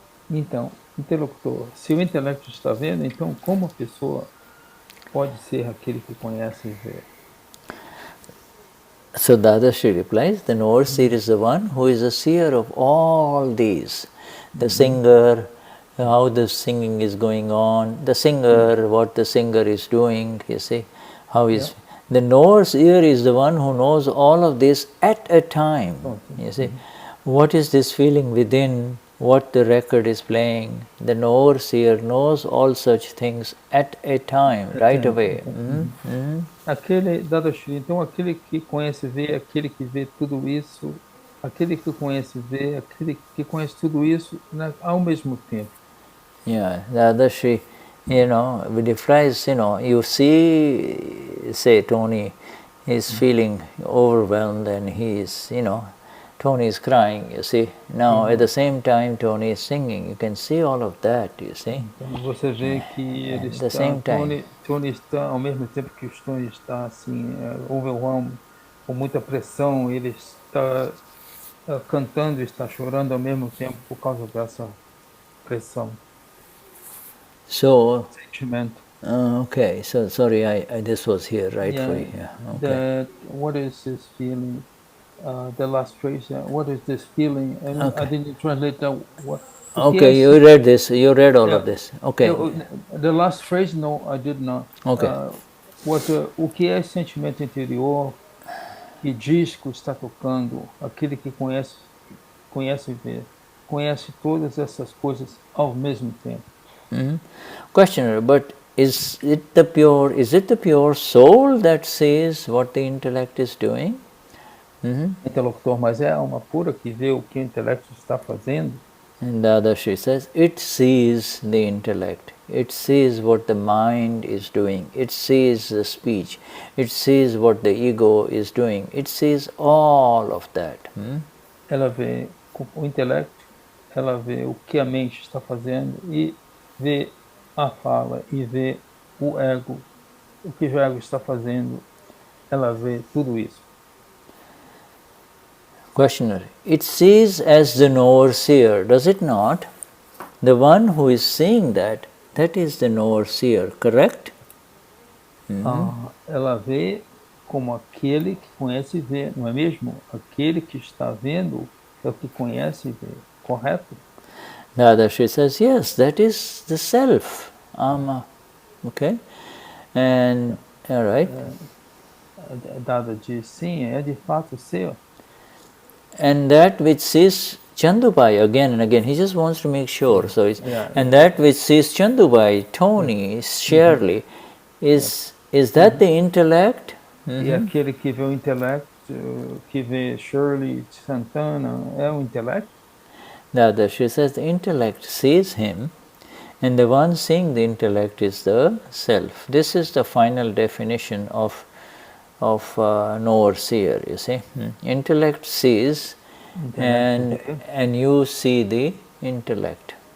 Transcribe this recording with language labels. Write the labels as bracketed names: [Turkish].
[Portuguese] Então, interlocutor, se o intelecto está vendo, então como a pessoa pode ser aquele que conhece e vê? [English] So Dadashri replies, the Knower-Seer is the one who is a seer of all these. The singer, how the singing is going on, the singer, what the singer is doing, you see, how is... The Knower-Seer is the one who knows all of this at a time, you see. What is this feeling within, what the record is playing? The Knower-Seer knows all such things at a time, right away. [Portuguese] Aquele, Dadashri, então aquele que conhece vê, aquele que vê tudo isso, aquele que conhece vê, aquele que conhece tudo isso ao mesmo tempo. [English] Yeah, Dadashri, with the phrase, you see, say Tony is feeling overwhelmed and he is, Tony is crying, you see. Now, at the same time, Tony is singing. You can see all of that, you see. [Portuguese] Então, você vê que ele está, Tony está, ao mesmo tempo que o Tony está assim, overwhelmed, com muita pressão, ele está cantando e está chorando ao mesmo tempo por causa dessa pressão. [English] So, [Portuguese] sentimento. [English] Okay, so sorry, this was here, right? Okay. What is this feeling? The last phrase, what is this feeling? I didn't translate that. Okay, you read this, you read all of this. Okay. The last phrase, no, I did not. Okay. [Portuguese] O que é sentimento interior que diz que está tocando, aquele que conhece e vê, conhece todas essas coisas ao mesmo tempo. [English] Questioner, but is it the pure soul that sees what the intellect is doing? [Portuguese] Interlocutor, mas é a alma pura que vê o que o intelecto está fazendo? [English] And Dadashri says, it sees the intellect, it sees what the mind is doing, it sees the speech, it sees what the ego is doing, it sees all of that. [Portuguese] Ela vê o intelecto, ela vê o que a mente está fazendo e vê a fala e vê o ego, o que o ego está fazendo, ela vê tudo isso. [English] Questioner, it sees as the Knower-Seer, does it not? The one who is seeing that is the Knower-Seer, correct? [Portuguese] Ela vê como aquele que conhece e vê, não é mesmo? Aquele que está vendo é o que conhece e vê, correto? [English] Dadashri says, yes, that is the self. Okay? And, all right. [Portuguese] Dada diz, sim, é de fato seu. [English] And that which sees Chandubai again and again, he just wants to make sure. So it's, that which sees Chandubai, Tony, Schirley, is that the intellect? [Portuguese] E aquele que vê o intelecto, que vê Schirley, Santana, é o intelecto? [English] She says the intellect sees him, and the one seeing the intellect is the self. This is the final definition of Knower-Seer, you see. Intellect sees, and you see the intellect.